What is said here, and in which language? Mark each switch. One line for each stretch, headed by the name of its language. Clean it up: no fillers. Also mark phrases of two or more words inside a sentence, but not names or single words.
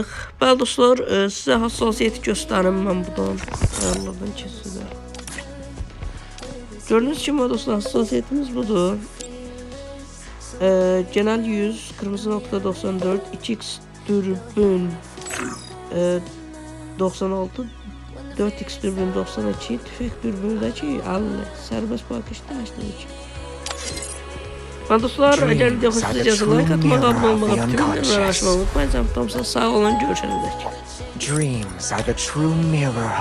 Azerbaijani: Bəli dostlar, sizə hassasiyyəti göstərim mən buradan. Ayarlardan keçirəm. Gördüyünüz kimi dostlar, hassasiyyətimiz budur.
Turkish: Genel 100, kırmızı nokta 94, 2x dürbün 96, 4x dürbün 92, tüfek dürbündəki 50, sərbəst bakışda 82. Ben dostlar, eğer video hoşunuza like atmağı, abone olmağı, bütün bildirimleri açmayı unutmayın.
Azerbaijani: Sağ olun, görüşürüz.
English: Dreams are the true mirror of